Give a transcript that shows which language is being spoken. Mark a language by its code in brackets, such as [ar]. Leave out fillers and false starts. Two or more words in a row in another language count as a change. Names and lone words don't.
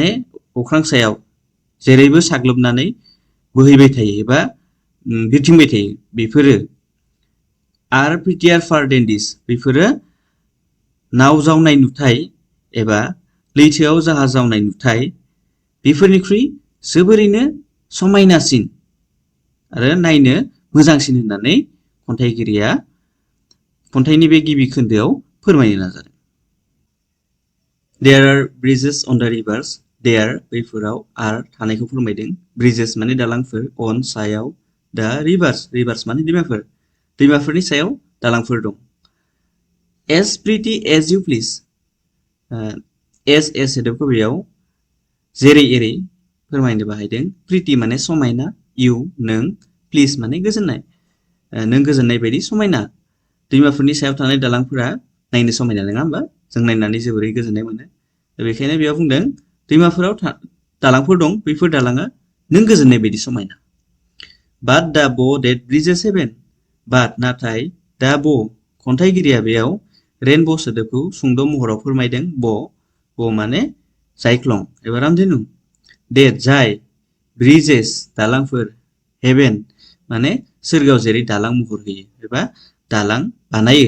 [brx] अख्रां सायाव जेरैबो साग्लोबनानै बोहैबाय थायो एबा बिरथिंबाय थायो, बेफोरो [en] are prettier far than this [brx] बेफोरो नाव जावनाय नुथाय एबा लैथोआव जाहाज जावनाय नुथाय बेफोरनिख्रुइ जोबोरैनो समायनासिन आरो नायनो मोजांसिन होननानै खन्थाइगिरिया खन्थाइनि बे गिबि खोन्दोआव फोरमायनो नाजादों। [en] There are bridges on the rivers. [brx] There बैफोराव आर थानायखौ फोरमायदों। ब्रिजेस माने दालांफोर, अन सायाव, [en] the rivers [brx] माने दैमाफोर, दैमाफोरनि सायाव दालांफोर दं। [en] As pretty as you please [brx] एस सोदोबखौ बेयाव जेरै एरै फोरमायनो बाहायदों। प्रिटि माने समायना, इउ नों, प्लिज माने गोजोननाय, नों गोजोननाय बायदि समायना। दैमाफोरनि सायाव थानाय दालांफोरा नायनो समायना नङा होमबा? जों नायनानै जोबोरै गोजोननाय मोनो। बेखायनो बेयाव बुंदों दैमाफोराव दालांफोर दं, बैफोर दालाङा नों गोजोननाय बायदि समायना। [en] But the bow that bridges heaven, but [brx] नाथाय दा ब' खन्थाइगिरिया बेयाव रेनब' सोदोबखौ सुंद' महराव फोरमायदों। ब' माने जायख्लं एबा रामधेनु। डेट जाय, ब्रिजेस दालांफोर, हेभेन माने सोरगोआव जेरै दालां महर होयो एबा दालां बानायो।